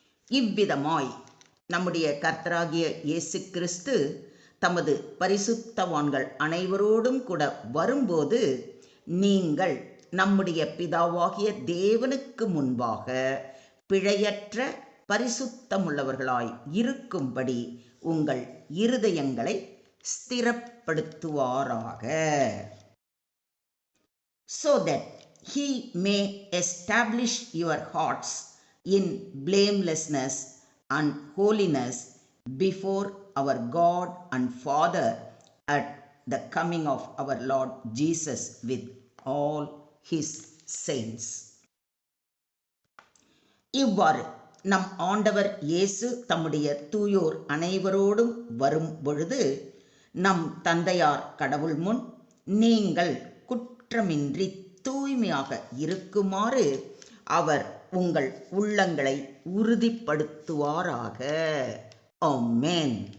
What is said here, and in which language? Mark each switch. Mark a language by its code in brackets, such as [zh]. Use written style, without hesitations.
[ta] இவ்விதமாய் நம்முடைய கர்த்தராகிய இயேசு கிறிஸ்து தமது பரிசுத்தவான்கள் அனைவரோடும் கூட வரும்போது நீங்கள் நம்முடைய பிதாவாகிய தேவனுக்கு முன்பாக பிழையற்ற பரிசுத்தமுள்ளவர்களாய் இருக்கும்படி உங்கள் இருதயங்களை ஸ்திரப்படுத்துவாராக. [en] So that he may establish your hearts in blamelessness and holiness before our God and Father at the coming of our Lord Jesus with all his saints. [ta] இவ்வாறு நம் ஆண்டவர் இயேசு தம்முடைய தூயோர் அனைவரோடும் வரும் பொழுது நம் தந்தையார் கடவுள் முன் நீங்கள் குற்றமின்றி தூய்மையாக இருக்குமாறு அவர் உங்கள் உள்ளங்களை உறுதிப்படுத்துவாராக. ஆமென்.